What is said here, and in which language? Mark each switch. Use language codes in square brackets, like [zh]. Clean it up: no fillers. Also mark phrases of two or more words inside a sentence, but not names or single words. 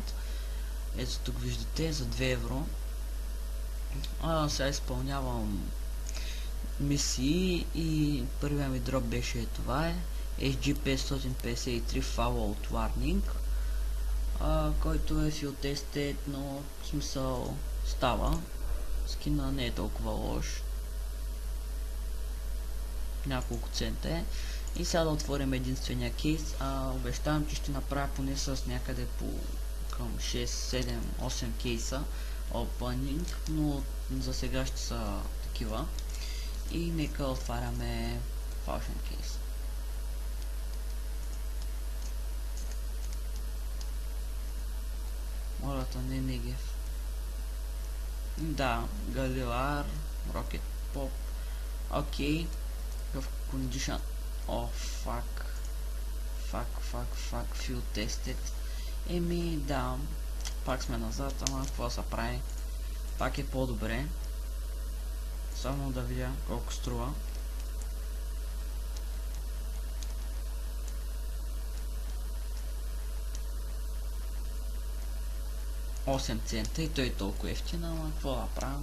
[bg] Ето тук виждате за 2 евро. Сега изпълнявам мисии и първият ми дроп беше това SG553 Fallout Warning, който е [en] field tested, [bg] но в смисъл става. Скина не е толкова лош. Няколко цента е. И сега да отворим единствения кейс. Обещавам, че ще направя поне с някъде по към 6, 7, 8 кейса opening, но за сега ще са такива. И нека отваряме Falchion Case. Молята не Негев. Да, Галилар, Rocket Pop. [en] Окей. В condition. Fuck, field tested. [bg] Да, пак сме назад, ама какво се прави? Пак е по-добре. Само да видя колко струва. $8 цента и той е толкова ефтин, ама какво да правя?